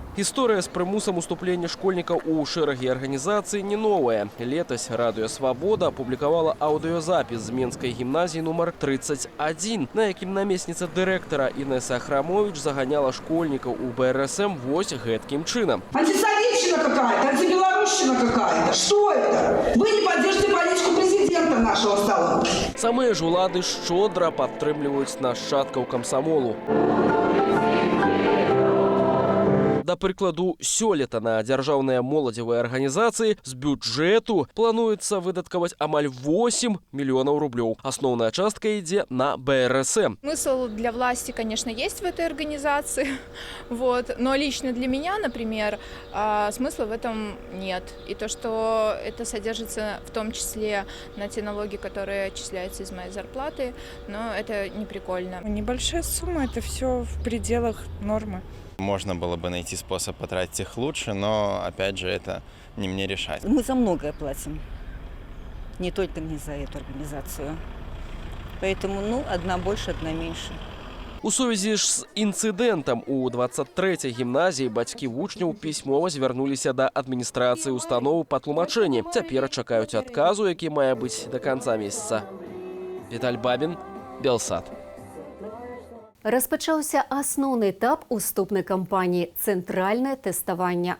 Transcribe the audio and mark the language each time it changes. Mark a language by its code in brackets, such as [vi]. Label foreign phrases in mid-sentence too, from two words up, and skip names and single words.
[be] Гісторыя з прымусам уступлення школьнікаў у шэрагі арганізацыі не новая. Летась Радыё Свабода апублікавала аўдыёзапіс з Менскай гімназіі нумар 31, на якім намесніца дырэктара Інеса Ахрамович заганяла школьнікаў у БРСМ вось гэткім чынам. [ru] Антисоветчина какая-то, антибелорусщина какая-то. Что это? Вы не поддержите политику президента нашего стала. [be] Самыя ж улады шчодра падтрымліваюць нашчадкаў камсамолу. Да прыкладу, сёлета на дзяржаўныя моладзевыя арганізацыі з бюджэту плануецца выдаткаваць амаль 8 миллионов рублёў. Асноўная частка ідзе на БРСМ. [ru] Смысл для власти, конечно, есть в этой организации, но лично для меня, например, смысла в этом нет. И то, что это содержится в том числе на те налоги, которые отчисляются из моей зарплаты, но это не прикольно. Небольшая сумма, это все в пределах нормы. Можно было бы найти способ потратить их лучше, но, опять же, это не мне решать. Мы за многое платим, не только не за эту организацию. Поэтому, одна больше, одна меньше. [be] У сувязі ж з інцыдэнтам у 23-й гімназіі бацькі вучняў пісьмова звярнуліся да адміністрацыі установы па тлумачэнні. Цяпер чакаюць адказу, які мае быць да канца месяца. Віталь Бабін, Белсат. Распачаўся асноўны этап уступнай кампаніі цэнтральнае тэставанне.